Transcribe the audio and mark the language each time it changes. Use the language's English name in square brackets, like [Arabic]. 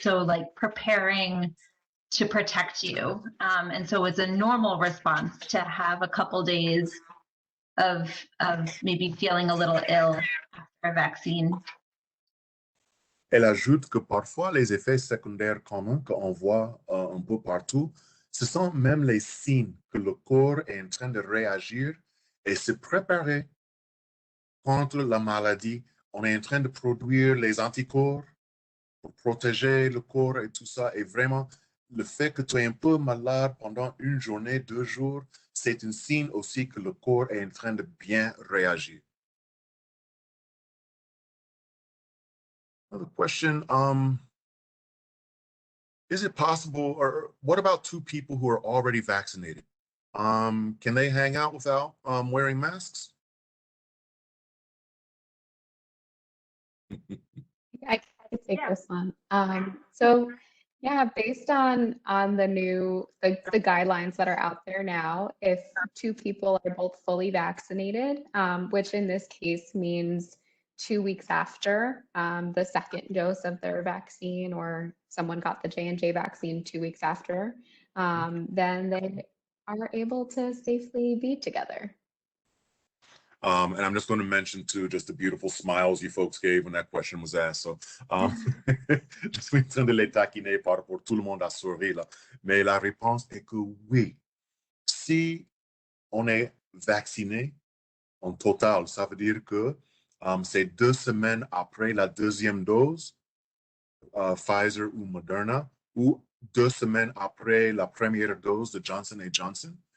[English] So like preparing to protect you. And so it's a normal response to have a couple days of maybe feeling a little ill after a vaccine. [French] Elle ajoute que parfois, les effets secondaires communs qu'on voit un peu partout, ce sont même les signes que le corps est en train de réagir et se préparer contre la maladie. On est en train de produire les anticorps pour protéger le corps et tout ça. Et vraiment, le fait que tu es un peu malade pendant une journée, 2 jours, c'est un signe aussi que le corps est en train de bien réagir. [English] Another question, is it possible, or what about 2 people who are already vaccinated? Can they hang out without wearing masks? I can take Yeah. this one. So yeah, based on the guidelines that are out there now, if 2 people are both fully vaccinated, which in this case means 2 weeks after the second dose of their vaccine, or someone got the J&J vaccine 2 weeks after, then they are able to safely be together. And I'm just going to mention too, just the beautiful smiles you folks gave when that question was asked. [French] So, je suis en train de les taquiner par rapport tout le monde à sourire là. Mais la réponse est que oui. Si on est vacciné en total, ça veut dire que c'est 2 semaines après la deuxième dose, Pfizer ou Moderna, ou 2 semaines après la première dose de Johnson & Johnson.